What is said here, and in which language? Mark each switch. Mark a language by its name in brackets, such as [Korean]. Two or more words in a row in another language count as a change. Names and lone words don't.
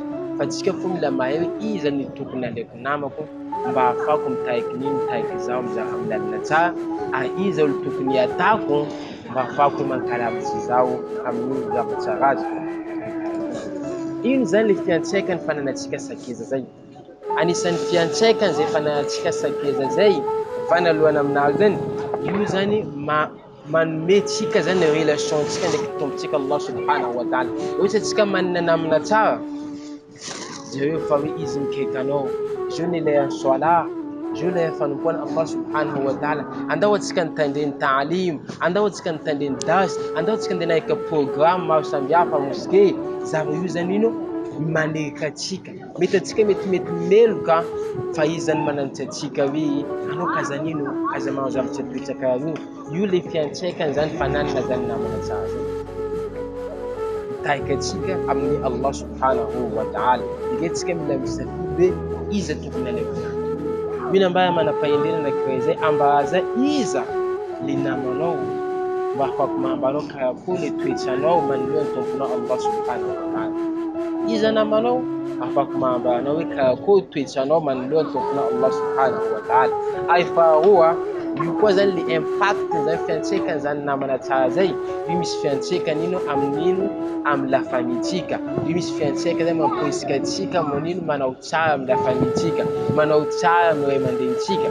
[Malagasy] Fa antsika fô mila mahay hoe iza ny tokony aleoko namako mba ahafahako mitahika izao amin'ny lalana tsara, ary iza olo tokony atako mba ahafahako mankalavitsy izao amin'ny zavatra ratsy. Ino zany le fiantraikany fananantsika sakeza zay? Anisan'ny fiantraikany zay fananantsika sakeza zay vanalohana aminazy zany, io zany manome tsika zany relation tsika ndraiky tompontsika Allah [Arabic] سبحانه وتعالى. [Malagasy] Ohatra tsika manana namana tsara, jereo fa hoe izy mikaiky anao, zio ny lehan'ny salat, zio le fanompoana Allah [Arabic] سبحانه وتعالى, [Malagasy] andao atsika nitandreny ta'alim, andao atsika nitandreny dars, andao atsika ndeha nahika programme maro samihafa mosquée. Zava io zany ino manerika atsika, mety atsika mety meloka fa izy zany mananitra atsika hoe anao kazanino, kaza manao zavatra toetra karaha io le fiantraikany zany fananana zany namana tsara zany. Mitahika atsika amin'ny Allah [Arabic] سبحانه وتعالى. [Malagasy] Diketsika mila misafidy hoe iza tokony aleoko namana. Mila mba manam-pahendrena anankiray zay ambaraza iza le namanao mba ahafahako mahambanao karakory le toetranao manoloana ny tomponao Allah [Arabic] سبحانه وتعالى. [Malagasy] Iza namanao afaka mahambanao hoe karakory toetranao manoloana ny tomponao Allah [Arabic] سبحانه وتعالى. [Malagasy] Ay faharoa, io koa zany le impact zany fiantraikany zany namana tsara zay, io misy fiantraikany ino amin'ino amin'ny [French] la famille- [Malagasy] tsika, io misy fiantraikany zany mamporisika atsika manino manao tsara amin'ny [French] la famille- [Malagasy] tsika, manao tsara amin'ny ray aman-drenitsika.